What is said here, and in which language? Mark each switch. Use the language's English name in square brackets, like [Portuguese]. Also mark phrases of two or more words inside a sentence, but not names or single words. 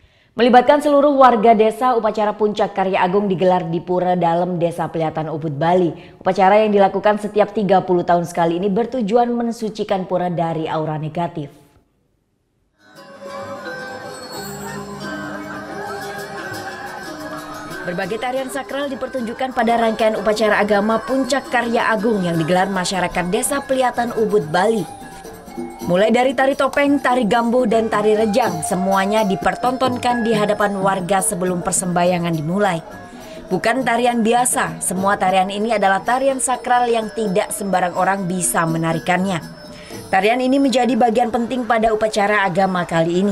[Indonesian] Melibatkan seluruh warga desa, upacara Puncak Karya Agung digelar di Pura Dalem, Desa Pelihatan Ubud, Bali. Upacara yang dilakukan setiap 30 tahun sekali ini bertujuan mensucikan pura dari aura negatif. Berbagai tarian sakral dipertunjukkan pada rangkaian upacara agama Puncak Karya Agung yang digelar masyarakat Desa Pelihatan Ubud, Bali. Mulai dari tari topeng, tari gambuh, dan tari rejang, semuanya dipertontonkan di hadapan warga sebelum persembahyangan dimulai. Bukan tarian biasa, semua tarian ini adalah tarian sakral yang tidak sembarang orang bisa menarikannya. Tarian ini menjadi bagian penting pada upacara agama kali ini.